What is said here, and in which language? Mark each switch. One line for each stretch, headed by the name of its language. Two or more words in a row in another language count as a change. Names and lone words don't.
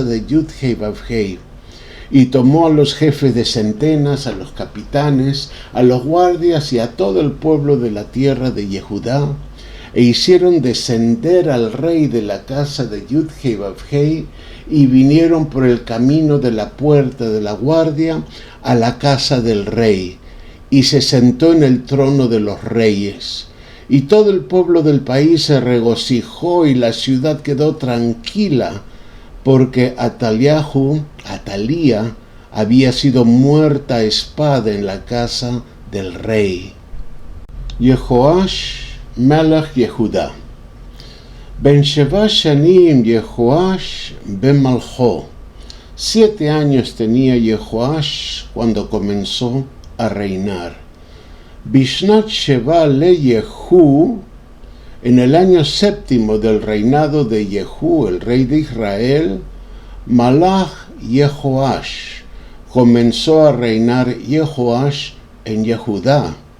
Spanish: de Yud-Hei Vav-Hei, y tomó a los jefes de centenas, a los capitanes, a los guardias y a todo el pueblo de la tierra de Yehudá, e hicieron descender al rey de la casa de Yud-Hei Vav-Hei, y vinieron por el camino de la puerta de la guardia a la casa del rey, y se sentó en el trono de los reyes. Y todo el pueblo del país se regocijó, y la ciudad quedó tranquila, porque Atalía había sido muerta a espada en la casa del rey.
Hebrew: יהואש מלך יהודה. בן שבע שנים יהואש במלכו.
Spanish: 7 años tenía Yehoash cuando comenzó a reinar.
Hebrew: בשנת שבע ליהוא,
Spanish: en el año 7 del reinado de Yehú, el rey de Israel,
Hebrew: מלך יהואש,
Spanish: comenzó a reinar Yehoash en Yehudá.